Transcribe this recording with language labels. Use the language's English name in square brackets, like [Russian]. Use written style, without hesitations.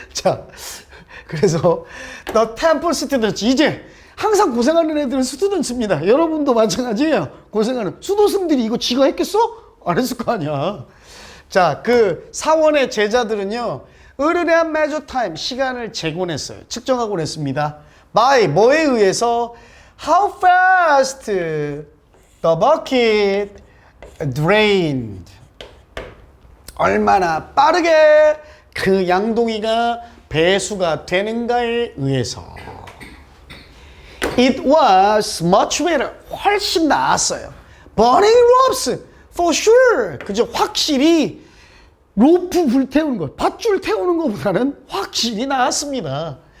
[Korean] 자, 그래서 [English] The Temple Students, [Korean] 이제 항상 고생하는 애들은 스튜던트입니다. 여러분도 마찬가지예요. 고생하는 수도승들이 이거 지가 했겠어? 안 했을 거 아니야. 자, 그 사원의 제자들은요, [English] earlier measure time, [Korean] 시간을 재곤했어요. 측정하곤 했습니다. by 뭐에 의해서? [English] How fast the bucket drained. [Korean] 얼마나 빠르게 그 양동이가 배수가 되는가에 의해서. [English] It was much better. [Korean] 훨씬 나았어요. [English] Burning ropes, for sure. [Korean] 그죠? 확실히 로프 불태우는 것, 밧줄 태우는 것보다는 확실히 나았습니다.